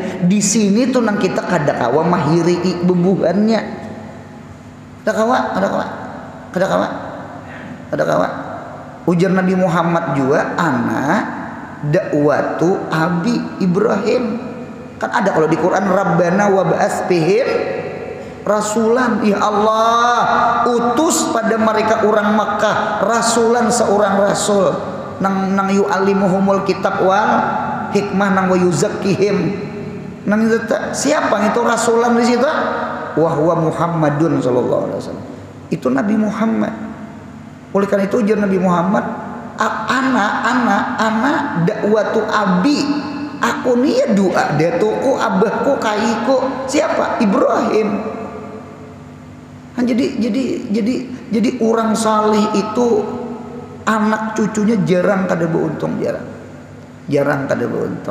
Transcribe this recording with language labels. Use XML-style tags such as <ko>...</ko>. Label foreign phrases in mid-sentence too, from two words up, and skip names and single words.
<bjn>Di sini tuh nang kita kada kawa mahiri bebuhannya. Kada kawa. Ada kawan ujar Nabi Muhammad juga</bjn> <ar>anak dakwatu abi</ar> <bjn>Ibrahim. Kan ada kalau di Quran</bjn> <ar>Rabbana wa ba'ats fihim rasulan,</ar> <bjn>ya Allah utus pada mereka orang Makkah rasulan seorang rasul nang</bjn> <ar>yu'allimuhumul kitab wal hikmah</ar> <bjn>nang</bjn> <ar>wa yuzakkihim</ar> <bjn>nang siapa itu rasulan di situ?</bjn> <ar>Wa huwa Muhammadun sallallahu alaihi wasallam.</ar> <bjn>Itu Nabi Muhammad. Oleh karena itu ujar Nabi Muhammad,</bjn> <ar>anak dakwatu abi,</ar> <bjn>aku nih ya doa datuku abahku kaiku siapa? Ibrahim. Kan jadi orang salih itu anak cucunya jarang kada beruntung, jarang kada beruntung.</bjn>